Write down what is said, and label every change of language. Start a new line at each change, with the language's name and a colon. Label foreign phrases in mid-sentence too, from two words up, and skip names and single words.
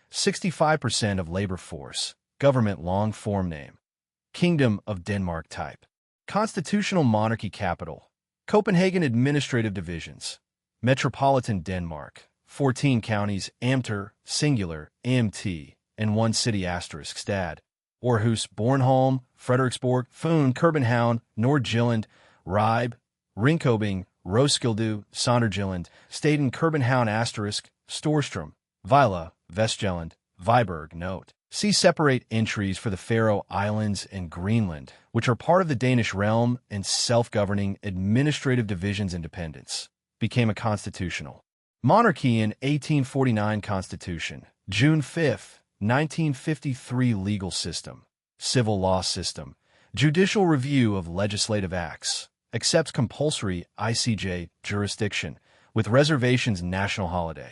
English: 65% of labor force, government long-form name, Kingdom of Denmark type, constitutional monarchy capital, Copenhagen administrative divisions, metropolitan Denmark, 14 counties, Amter, singular, AMT, and 1 city asterisk stad, Aarhus, Bornholm, Frederiksborg, Fyn, København, Nordjylland, Ribe, Ringkøbing, Roskilde, Sønderjylland, Staden, København asterisk, Storstrøm, Vejle, Vestjylland, Viborg. Note. See separate entries for the Faroe Islands and Greenland, which are part of the Danish realm and self-governing administrative divisions independence. Became a constitutional monarchy in 1849 Constitution, June 5, 1953 Legal system, civil law system, judicial review of legislative acts, accepts compulsory ICJ jurisdiction, with reservations national holiday.